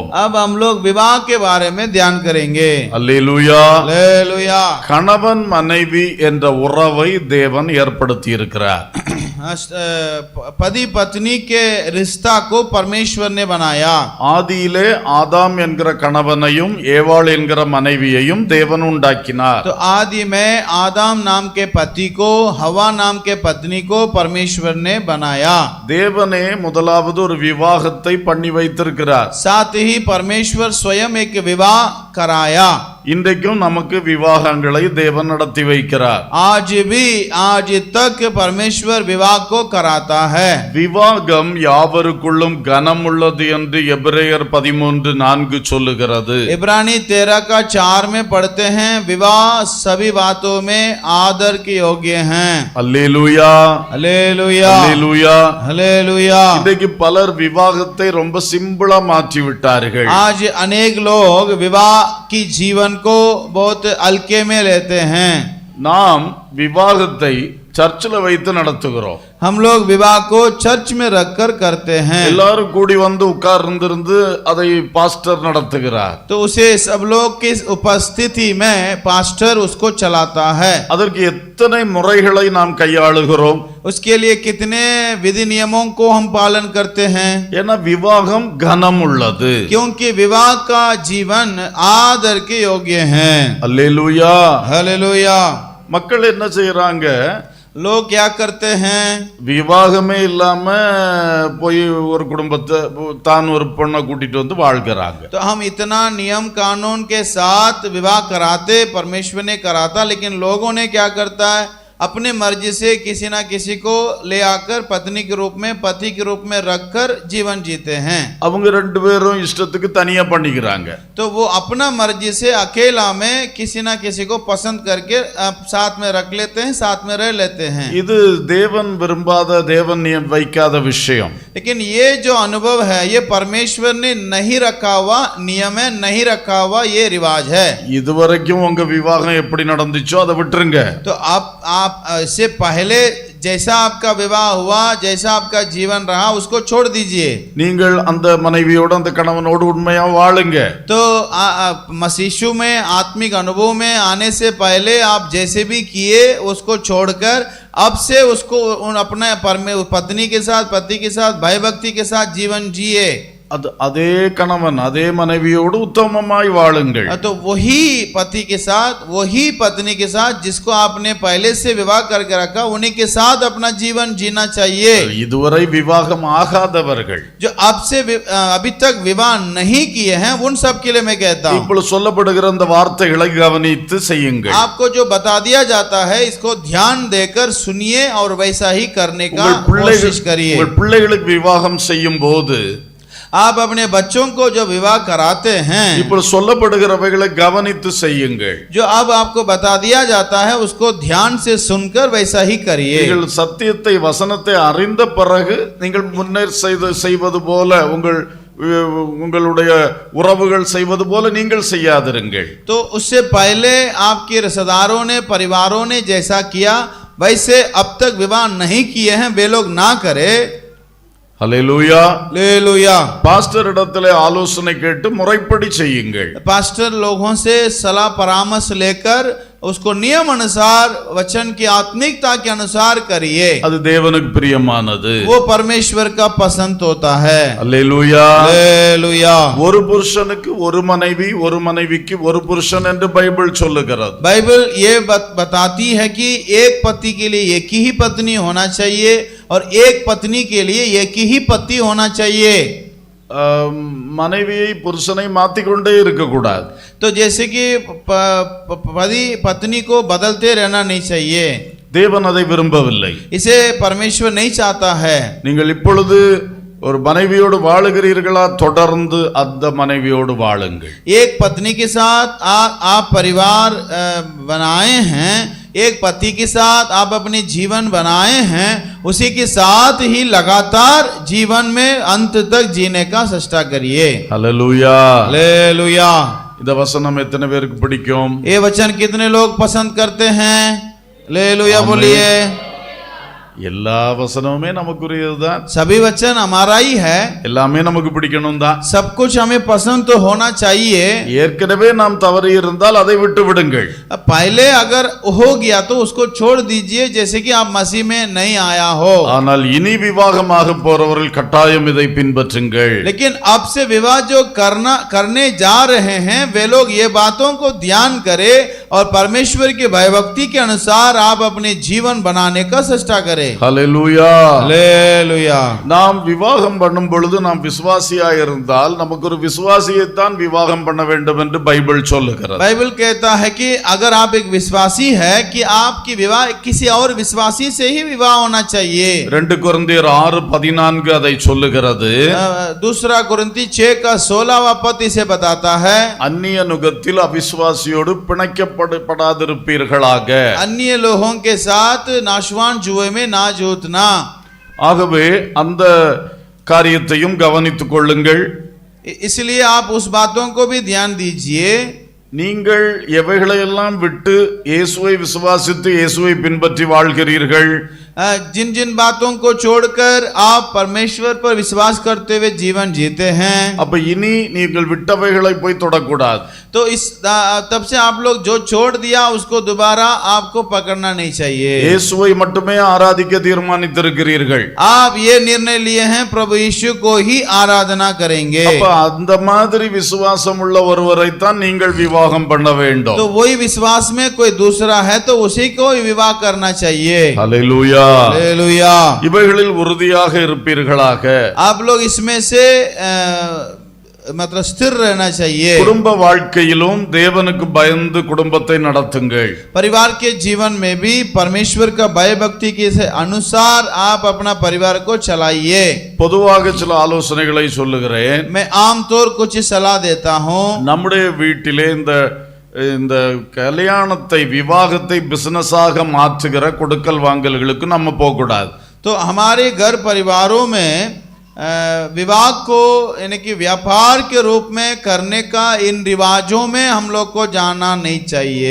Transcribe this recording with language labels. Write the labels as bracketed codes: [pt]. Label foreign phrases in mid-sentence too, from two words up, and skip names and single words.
[hi] अब हम लोग विवाह के बारे में ध्यान करेंगे। [ta] அல்லேலூயா. [hi] हालेलुया। [ta] கணவன் மனைவி என்ற உறவை தேவன் ஏற்படுத்தி இருக்கிறார். [hi] पति पत्नी के रिश्ता को परमेश्वर ने बनाया। [ta] ஆதியிலே ஆதாம் என்கிற கணவனையும் ஏவாள் என்கிற மனைவியையும் தேவன் உண்டாக்கினார். [hi] तो आदि में आदम नाम के पति को, हवा नाम के पत्नी को परमेश्वर ने बनाया। [ta] தேவனே முதலாவது ஒரு விவாகத்தை பண்ணி வைத்திருக்கிறார். [hi] साथ ही परमेश्वर स्वयं एक विवाह कराया। [ta] இன்றைக்கும் நமக்கு விவாகங்களை தேவன் நடத்தி வைக்கிறார். [hi] आज तक परमेश्वर विवाह को कराता है। [ta] விவாகம் யாவருக்குள்ளும் கனம் உள்ளது என்று எபிரேயர் 13:4 சொல்லுகிறது. [hi] इब्रानी 13:4 में पढ़ते हैं विवाह सभी बातों में आदर के योग्य हैं। [ta] அல்லேலூயா. [hi] हालेलुया। [ta] அல்லேலூயா. [hi] हालेलुया। [ta] இன்றைக்கு பலர் விவாகத்தை ரொம்ப சிம்பிளா மாற்றி விட்டார்கள். [hi] आज अनेक लोग विवाह की जीवन को बहुत हल्के में लेते हैं। [ta] நாம் விவாகத்தை சர்ச்சில் வைத்து நடத்துகிறோம். [hi] हम लोग विवाह को चर्च में रखकर करते हैं। [ta] எல்லாரும் கூடி வந்து உட்கார்ந்திருந்து அதை பாஸ்டர் நடத்துகிறார். [hi] तो उसे सब लोग की उपस्थिति में पास्टर उसको चलाता है। [ta] அதற்கு எத்தனை முறைகளை நாம் கையாளுகிறோம். [hi] उसके लिए कितने विधि नियमों को हम पालन करते हैं। [ta] ஏன்னா விவாகம் கனம் உள்ளது. [hi] क्योंकि विवाह का जीवन आदर के योग्य है। [ta] அல்லேலூயா. [hi] हालेलुया। [ta] மக்கள் என்ன செய்யறாங்க? [hi] लोग क्या करते हैं? [ta] விவாகமே இல்லாம போய் ஒரு குடும்பத்தை தான் ஒரு பொண்ணை கூட்டிட்டு வந்து வாழ்கிறாங்க. [hi] तो हम इतना नियम कानून के साथ विवाह कराते, परमेश्वर ने कराता, लेकिन लोगों ने क्या करता है, अपने मर्जी से किसी ना किसी को ले आकर पत्नी के रूप में, पति के रूप में रखकर जीवन जीते हैं। [ta] அவங்க ரெண்டு பேரும் இஷ்டத்துக்கு தனியா பண்ணிக்கிறாங்க. [hi] तो वो अपना मर्जी से अकेला में किसी ना किसी को पसंद करके साथ में रख लेते हैं, साथ में रह लेते हैं। [ta] இது தேவன் விரும்பாத, தேவன் வைக்காத விஷயம். [hi] लेकिन ये जो अनुभव है ये परमेश्वर ने नहीं रखा हुआ नियम है, नहीं रखा हुआ ये रिवाज है। [ta] இதுவரைக்கும் உங்க விவாகம் எப்படி நடந்துச்சோ அதை விட்டுருங்க. [hi] तो आप आप इससे पहले जैसा आपका विवाह हुआ, जैसा आपका जीवन रहा, उसको छोड़ दीजिए। [ta] நீங்கள் அந்த மனைவியோடு அந்த கணவனோடு உண்மையா வாழுங்க. [hi] तो मसीह में आत्मिक अनुभव में आने से पहले आप जैसे भी किए उसको छोड़कर अब से उसको अपने पत्नी के साथ, पति के साथ, भाई भक्ति के साथ जीवन जिए। [ta] அதே கணவன் அதே மனைவியோடு உத்தமமாய் வாழுங்கள். [hi] तो वही पति के साथ, वही पत्नी के साथ जिसको आपने पहले से विवाह करके रखा, उन्हीं के साथ अपना जीवन जीना चाहिए। [ta] இதுவரை விவாகம் ஆகாதவர்கள், [hi] जो आपसे अभी तक विवाह नहीं किए हैं, उन सब के लिए मैं कहता हूँ, [ta] இப்பொழுது சொல்லப்படுகிற அந்த வார்த்தைகளை கவனித்து செய்யுங்கள். [hi] आपको जो बता दिया जाता है इसको ध्यान देकर सुनिए और वैसा ही करने का कोशिश करिए। [ta] உங்கள் பிள்ளைகளுக்கு விவாகம் செய்யும் போது [hi] आप अपने बच्चों को जो विवाह कराते हैं, [ta] இப்பொழுது சொல்லப்படுகிறவைகளை கவனித்து செய்யுங்கள். [hi] जो अब आपको बता दिया जाता है उसको ध्यान से सुनकर वैसा ही करिए। [ta] நீங்கள் சத்தியத்தை வசனத்தை அறிந்த பிறகு நீங்கள் முன்னர் செய்வது போல உங்களுடைய உறவுகள் செய்வது போல நீங்கள் செய்யாதிருங்கள். [hi] तो उससे पहले आपके रिश्तेदारों ने, परिवारों ने जैसा किया वैसे अब तक विवाह नहीं किए हैं वे लोग ना करे। [ta] ஹல்லேலூயா. [hi] हालेलुया। [ta] பாஸ்டர் இடத்திலே ஆலோசனை கேட்டு முறைப்படி செய்யுங்கள். [hi] पास्टर लोगों से सलाह परामर्श लेकर उसको नियम अनुसार, वचन की आत्मिकता के अनुसार करिए। [ta] அது தேவனுக்கு பிரியமானது. [hi] वो परमेश्वर का पसंद होता है। [ta] ஹல்லேலூயா. [hi] हालेलुया। [ta] ஒரு புருஷனுக்கு ஒரு மனைவி, ஒரு மனைவிக்கு ஒரு புருஷன் என்று பைபிள் சொல்லுகிறது. [hi] बाइबल ये बताती है कि एक पति के लिए एक ही पत्नी होना चाहिए और एक पत्नी के लिए एक ही पति होना चाहिए। [ta] மனைவியை புருஷனை மாத்திக்கொண்டே இருக்கக்கூடாது. [hi] तो जैसे कि पति पत्नी को बदलते रहना नहीं चाहिए। [ta] தேவன் அதை விரும்பவில்லை. [hi] इसे परमेश्वर नहीं चाहता है। [ta] நீங்கள் இப்பொழுது ஒரு மனைவியோடு வாழுகிறீர்களா, தொடர்ந்து அந்த மனைவியோடு வாழுங்கள். [hi] एक पत्नी के साथ आप परिवार बनाए हैं, एक पति के साथ आप अपने जीवन बनाए हैं, उसी के साथ ही लगातार जीवन में अंत तक जीने का चेष्टा करिए। हालेलुया। हालेलुया। [ta] இந்த வசனம் எத்தனை பேருக்கு பிடிக்கும்? [hi] ये वचन कितने लोग पसंद करते हैं? हालेलुया बोलिए। [ta] எல்லா வசனமுமே நமக்குரியதுதான். [hi] सभी वचन हमारा ही है, [ta] எல்லாமே நமக்கு பிடிக்கணும் தான். [hi] सब कुछ हमें पसंद तो होना चाहिए। [ta] ஏற்கனவே நாம் தவறி இருந்தால் அதை விட்டு விடுங்கள். [hi] पहले अगर हो गया तो उसको छोड़ दीजिए, जैसे कि आप मसीह में नहीं आया हो। [ta] ஆனால் இனி விவாகமாக போறவர்கள் கட்டாயம் இதை பின்பற்றுங்கள். [hi] लेकिन अब से विवाह जो करने जा रहे हैं वे लोग ये बातों को ध्यान करें और परमेश्वर की भयभक्ति के अनुसार आप अपने जीवन बनाने का चेष्टा करें। [ta] ஹல்லேலூயா. [hi] हालेलुया। [ta] நாம் விவாகம் பண்ணும் பொழுது நாம் விசுவாசியாய் இருந்தால் நமக்கு ஒரு விசுவாசியைத்தான் விவாகம் பண்ண வேண்டும் என்று பைபிள் சொல்லுகிறது. [hi] बाइबल कहता है कि अगर आप एक विश्वासी है कि आपकी विवाह किसी और विश्वासी से ही विवाह होना चाहिए। [ta] 2 கொரிந்தியர் 6:14 அதை சொல்லுகிறது. [hi] दूसरा कुरिन्ती 6 का 16वां पद इसे बताता है, [ta] அந்நிய நுகத்தில் அவிசுவாசியோடு பிணைக்கப்படாதிருப்பீர்களாக. [hi] अन्य लोगों के साथ नाशवान जुए में ना जूतना। [ta] ஆகவே அந்த காரியத்தையும் கவனித்துக் கொள்ளுங்கள். [hi] इसलिए आप उस बातों को भी ध्यान दीजिए। [ta] நீங்கள் எவைகளையெல்லாம் விட்டு இயேசுவை விசுவாசித்து இயேசுவை பின்பற்றி வாழ்கிறீர்கள், [hi] जिन जिन बातों को छोड़कर आप परमेश्वर पर विश्वास करते हुए जीवन जीते हैं, [ta] அப்ப இனி நீங்கள் விட்டவைகளை போய் தொடக்கூடாது. [hi] तो इस तब से आप लोग जो छोड़ दिया उसको दोबारा आपको पकड़ना नहीं चाहिए। [ta] இயேசுவை மட்டுமே ஆராதிக்க தீர்மானித்திருக்கிறீர்கள். [hi] आप ये निर्णय लिए हैं प्रभु यीशु को ही आराधना करेंगे। [ta] அப்ப அந்த மாதிரி விசுவாசம் உள்ள ஒருவரைத்தான் நீங்கள் விவாகம் பண்ண வேண்டும். [hi] तो वही विश्वास में कोई दूसरा है तो उसी को ही विवाह करना चाहिए। हालेलुया। हालेलुया। [ta] இவைகளில் உறுதியாக இருப்பீர்களாக. [hi] आप लोग इसमें से मतलब स्थिर रहना चाहिए। [ta] குடும்ப வாழ்க்கையிலும் தேவனுக்கு பயந்து குடும்பத்தை நடத்துங்கள். [hi] परिवार के जीवन में भी परमेश्वर का भय भक्ति के अनुसार आप अपना परिवार को चलाइए। [ta] பொதுவாக சில ஆலோசனைகளை சொல்லுகிறேன். [hi] मैं आमतौर कुछ सलाह देता हूँ। [ta] நம்முடைய வீட்டிலே இந்த கல்யாணத்தை விவாகத்தை பிசினஸாக மாற்றுகிற கொடுக்கல் வாங்கல்களுக்கு நம்ம போகக்கூடாது. [hi] तो हमारे घर परिवारों में विवाह को यानी कि व्यापार के रूप में करने का इन रिवाजों में हम लोग को जाना नहीं चाहिए।